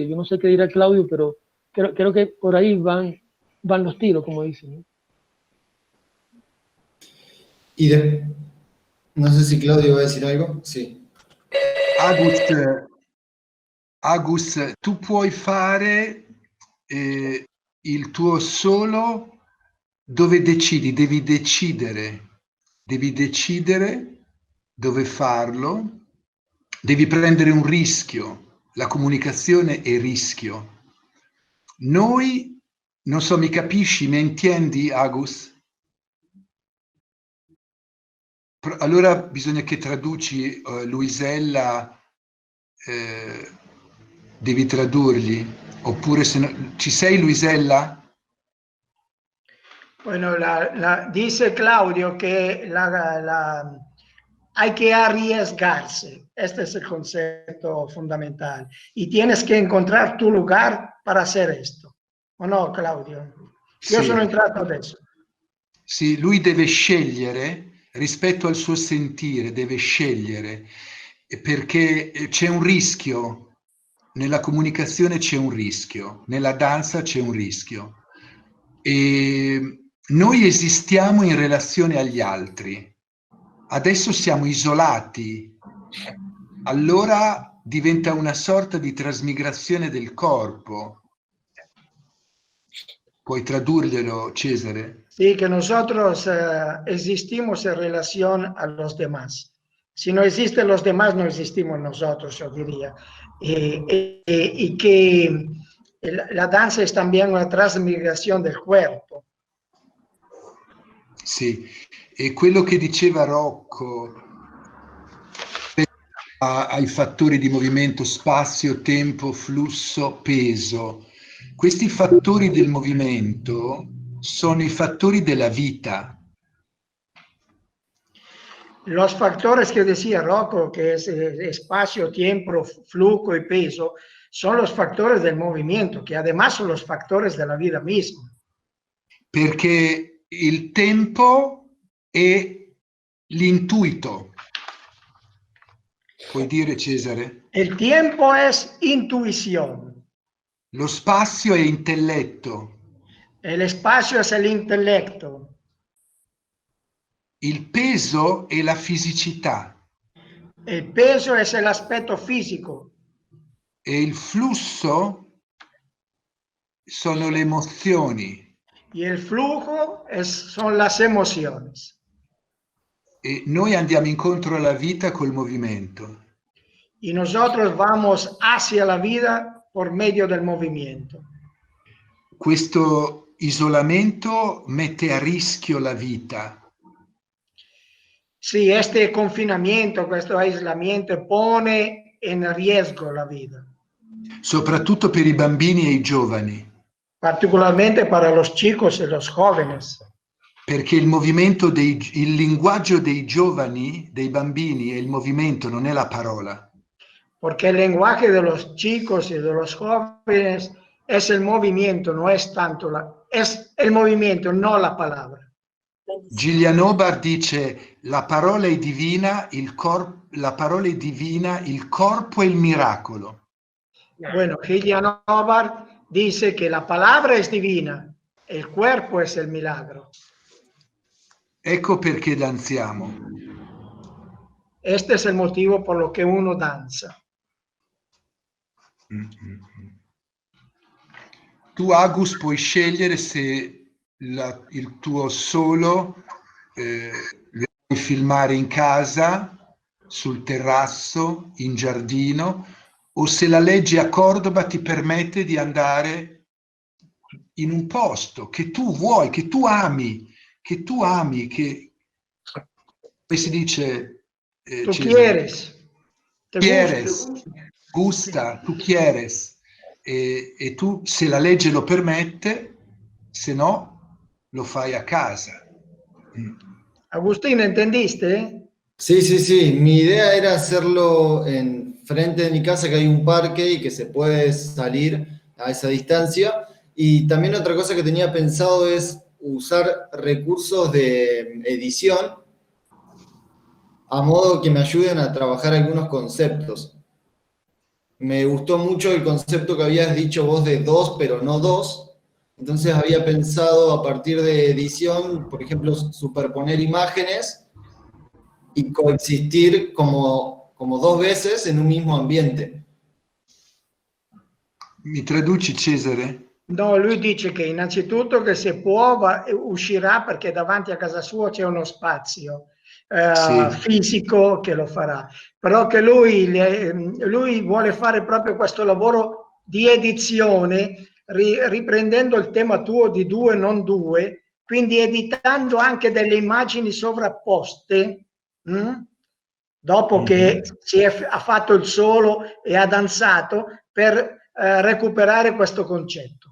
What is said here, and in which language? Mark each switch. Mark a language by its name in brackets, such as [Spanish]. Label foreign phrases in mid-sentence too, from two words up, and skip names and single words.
[Spanish] Yo no sé qué dirá Claudio, pero creo que por ahí van los tiros, como dicen, ¿no? No sé si Claudio va a decir algo. Sí. [Italian] Agus, tu puoi fare il tuo solo dove decidi, devi decidere dove farlo, devi prendere un rischio, la comunicazione è rischio. Noi, non so, mi capisci, mi intendi, Agus? Allora bisogna che traduci, Luisella, devi tradurgli, oppure se no, ci sei, Luisella? [Spanish] Bueno, dice Claudio que hay que arriesgarse. Este es el concepto fundamental. Y tienes que encontrar tu lugar para hacer esto. ¿O no, [Italian] Claudio? Io sono entrato adesso. Sì, lui deve scegliere rispetto al suo sentire, deve scegliere, perché c'è un rischio, nella comunicazione c'è un rischio, nella danza c'è un rischio. E noi esistiamo in relazione agli altri. Adesso siamo isolati, allora diventa una sorta di trasmigrazione del corpo. ¿Puoi tradurglielo, Cesare? [Spanish] Sí, que nosotros existimos en relación a los demás. Si no existen los demás, no existimos nosotros, yo diría. Y que la danza es también una trasmigrazione del cuerpo. [Italian] Sì, e quello che diceva Rocco ai fattori di movimento, spazio, tempo, flusso, peso. Questi fattori del movimento sono i fattori della vita. [Spanish] Los factores que decía Rocco, que es espacio, tiempo, flujo y peso, son los factores del movimiento, que además son los factores de la vida misma. [Italian] Perché il tempo è l'intuito. Puoi dire, Cesare? [Spanish] El tiempo es intuición. [Italian] Lo spazio è intelletto. [Spanish] El espacio es el intelecto. [Italian] Il peso è la fisicità. [Spanish] El peso es el aspecto físico. [Italian] E il flusso sono le emozioni. [Spanish] Y el flujo son las emociones. [Italian] E noi andiamo incontro alla vita col movimento. [Spanish] Y nosotros vamos hacia la vida por medio del movimiento. [Italian] Questo isolamento mette a rischio la vita. [Spanish] Sí, este confinamiento, este aislamiento pone en riesgo la vida. [Italian] Soprattutto per i bambini e i giovani. [Spanish] Particularmente para los chicos y los jóvenes. [Italian] Perché il linguaggio dei giovani, dei bambini, è il movimento, non è la parola. [Spanish] Porque el lenguaje de los chicos y de los jóvenes es el movimiento, no es tanto es el movimiento, no la palabra. [Italian] Gillian Hobart dice: la parola è divina, il corpo è il miracolo. [Spanish] Bueno, Gillian Hobart dice que la palabra es divina, el cuerpo es el milagro. [Italian] Ecco perché danziamo. [Spanish] Este es el motivo por lo que uno danza. [Italian] Tu, Agus, puoi scegliere se il tuo solo lo puoi filmare in casa, sul terrazzo, in giardino, o se la legge a Cordova ti permette di andare in un posto che tu vuoi, che tu ami, che come si dice, [Spanish] Tú Cesare? quieres, te Quieres, gusta. tu quieres, [Italian] e tu, se la legge lo permette, se no, lo fai a casa. [Spanish] Agustín, ¿entendiste? Sí, sí, sí. Mi idea era hacerlo en frente de mi casa, que hay un parque y que se puede salir a esa distancia. Y también otra cosa que tenía pensado es usar recursos de edición a modo que me ayuden a trabajar algunos conceptos. Me gustó mucho el concepto que habías dicho vos de dos, pero no dos. Entonces había pensado a partir de edición, por ejemplo, superponer imágenes y coexistir como dos veces en un mismo ambiente. [Italian] Mi traduci, Cesare? No, lui dice che innanzitutto che se può uscirà perché davanti a casa sua c'è uno spazio Sì. fisico che lo farà, però che lui vuole fare proprio questo lavoro di edizione, riprendendo il tema tuo di due non due, quindi editando anche delle immagini sovrapposte, dopo che ha fatto il solo e ha danzato, per recuperare questo concetto.